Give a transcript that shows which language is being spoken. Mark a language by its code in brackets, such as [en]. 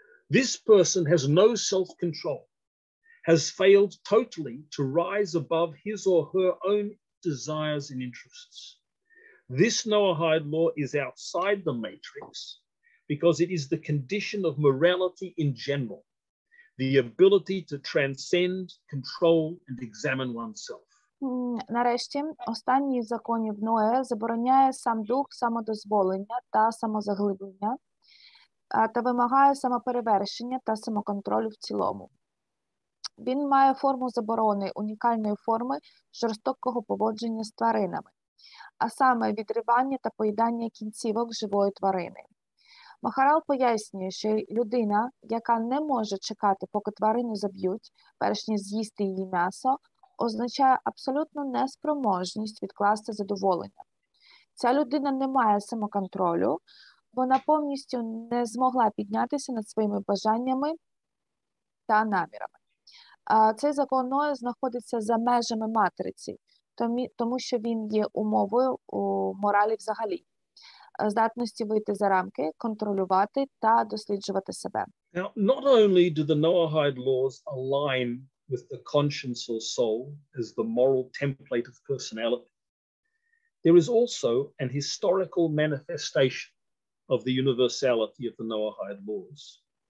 [en] This person has no self-control, has failed totally to rise above his or her own desires and interests. This Noahide law is outside the matrix because it is the condition of morality in general, the ability to transcend, control, and examine oneself. [uk] Нарешті, останній з законів Ноя забороняє сам дух самодозволення та самозаглиблення та вимагає самоперевершення та самоконтролю в цілому. Він має форму заборони, унікальної форми жорстокого поводження з тваринами, а саме відривання та поїдання кінцівок живої тварини. Махарал пояснює, що людина, яка не може чекати, поки тварину заб'ють, перш ніж з'їсти її м'ясо, означає абсолютну неспроможність відкласти задоволення. Ця людина не має самоконтролю, вона повністю не змогла піднятися над своїми бажаннями та намірами. Цей закон Ноя знаходиться за межами матриці, тому що він є умовою у моралі взагалі, здатності вийти за рамки, контролювати та досліджувати себе. [en] Now, not only do the Noahide laws align with the conscience or soul as the moral template of personality, there is also an historical manifestation of the universality of the Noahide laws.